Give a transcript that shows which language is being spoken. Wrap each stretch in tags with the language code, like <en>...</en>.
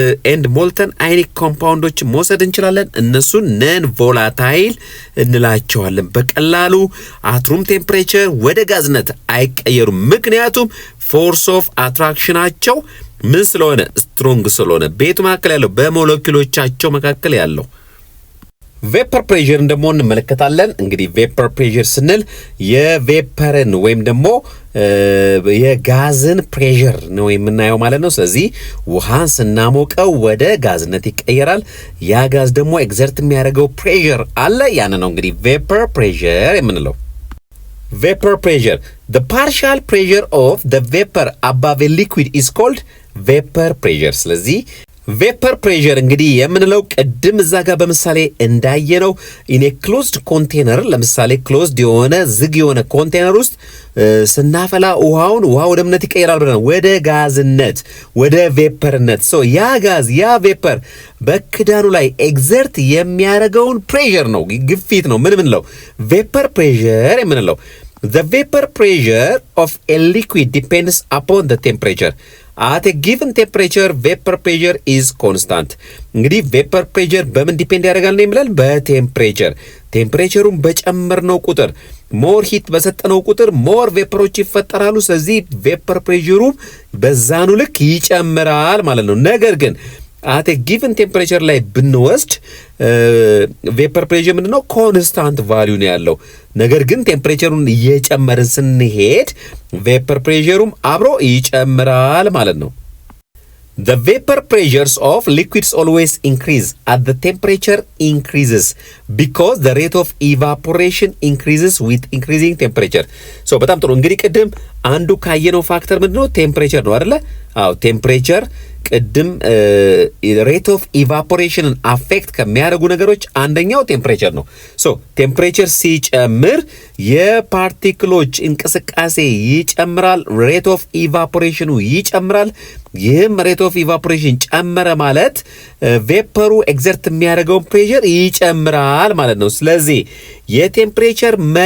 <am>ኤንድ ሞልተን አይኒክ ኮምፓውንዶች መውሰድ እንችላለን። እነሱን ነን ቮላታይል እንላቸዋለን። በቀላሉ አትሩም ቴምፕሬቸር ወደ ጋዝነት አይቀየሩም። ምክንያቱም ፎርስ ኦፍ አትራክሽናቸው ምን ስለሆነ ስትሮንግ ስለሆነ ቤቱ መካከል ያለው በሞለኪውሎቻቸው መካከል ያለው ቬፐር ፕሬሸር ደግሞ እንመለከታለን። እንግዲህ ቬፐር ፕሬሸር ስንል የቬፐርን ወይም ደግሞ የጋዝን ፕሬሸር ነው የምናየው ማለት ነው። ስለዚህ ውሃን ስናሞቀው ወደ ጋዝነት ይቀየራል። ያ ጋዝ ደግሞ ኤግዘርት የሚያደርገው ፕሬሸር አለ። ያን ነው እንግዲህ ቬፐር ፕሬሸር የምንለው። Vapor pressure.</am> <en>The partial pressure of the vapor above a liquid is called vapor pressure.</en> <am>ስለዚህ ቬፐር ፕሬሸር እንግዲህ የምንለው ቅድም እዛ ጋር በምሳሌ እንዳየነው ኢን ኤ ክሎዝድ ኮንቴነር፣ ለምሳሌ ክሎዝድ የሆነ ዝግ የሆነ ኮንቴነር ውስጥ ስናፈላ ውሃ ወደ ምነት ይቀየራል ብለናል፣ ወደ ጋዝነት፣ ወደ ቬፐርነት። ያ ጋዝ ያ ቬፐር በክዳኑ ላይ ኤግዘርት የሚያደርገውን ፕሬሸር ነው፣ ግፊት ነው ምን ምንለው ቬፐር ፕሬሸር የምንለው።</am> <en>The vapor pressure of a liquid depends upon the temperature. At a given temperature, vapor pressure is constant.</en> <am>እንግዲህ vapor pressure በምን ዲፔንድ ያደርጋል ነው የሚላል? በቴምፕሬቸር። ቴምፕሬቸሩን በጨመርነው ቁጥር ሞር ሂት በሰጠነው ቁጥር ሞር ቬፐሮች ይፈጠራሉ። ስለዚህ vapor pressure በዛኑ ልክ ይጨምራል ማለት ነው። ነገር ግን</am> <en>at a given temperature</en> <am>ላይ ብንወስድ ቬፐር ፕሬሸር ምንድነው? ኮንስታንት ቫልዩ ነው ያለው። ነገር ግን ቴምፕሬቸሩን እየጨመርን ስንሄድ ቬፐር ፕሬሸሩም አብሮ ይጨምራል ማለት ነው።</am> <en>The vapor pressures of liquids always increase as the temperature increases because the rate of evaporation increases with increasing temperature.</en> <am>በጣም ጥሩ። እንግዲህ ቅድም አንዱ ካየነው ፋክተር ምንድነው? ቴምፕሬቸር ነው አይደለ? አዎ ቴምፕሬቸር ቅድም ሬት ኦፍ ኢቫፖሬሽንን አፌክት ከሚያደርጉ ነገሮች አንደኛው ቴምፕሬቸር ነው። ቴምፕሬቸር ሲጨምር የፓርቲክሎች እንቅስቃሴ ይጨምራል፣ ሬት ኦፍ ኢቫፖሬሽኑ ይጨምራል። ይህም ሬት ኦፍ ኢቫፖሬሽን ጨመረ ማለት ቬፐሩ ኤግዘርት የሚያደርገውን ፕሬሸር ይጨምራል ማለት ነው። ስለዚህ የቴምፕሬቸር</am>